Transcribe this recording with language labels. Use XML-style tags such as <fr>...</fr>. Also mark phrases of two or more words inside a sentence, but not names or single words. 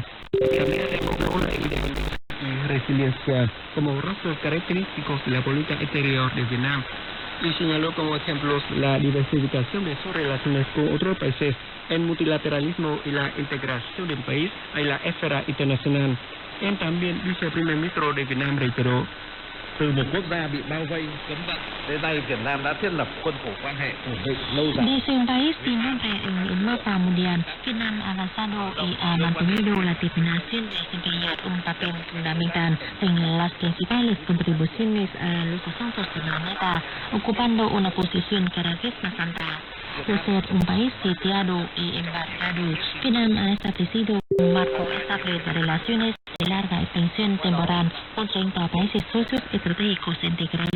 <es>También evocó la independencia y resiliencia como rasgos característicos de la política exterior de Vietnam y señaló como ejemplos la diversificación de sus relaciones con otros países, el multilateralismo y la integración del país en la esfera internacional. Él también, viceprimer ministro de Vietnam, reiteró:</es> <vi>Từ một quốc gia bị bao vây cấm vận đến nay, Việt Nam đã thiết lập khuôn khổ quan hệ ổn định lâu dài.</vi> <es>Desde un país sin nombre en el mapa mundial, Vietnam ha avanzado y ha mantenido la determinación de desempeñar un papel fundamental en las principales contribuciones a los asuntos del planeta, ocupando una posición cada vez más alta. de ser un país sitiado y embargado, Vietnam ha establecido un marco estable de relaciones de larga extensión temporal con 30 países socios estratégicos integrados.</es>